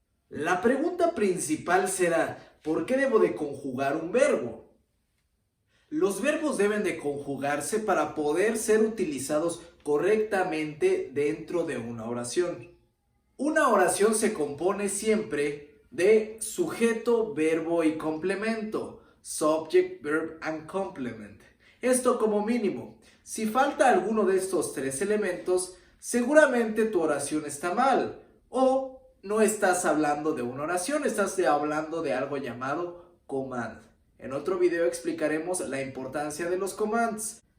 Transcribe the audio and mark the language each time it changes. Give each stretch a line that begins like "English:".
Spanish: La pregunta principal será, ¿por qué debo de conjugar un verbo? Los verbos deben de conjugarse para poder ser utilizados correctamente dentro de una oración. Una oración se compone siempre de sujeto, verbo y complemento.
English: Subject, verb and complement.
Spanish: Esto como mínimo. Si falta alguno de estos tres elementos, seguramente tu oración está mal. O no estás hablando de una oración, estás hablando de algo llamado command. En otro video explicaremos la importancia de los commands.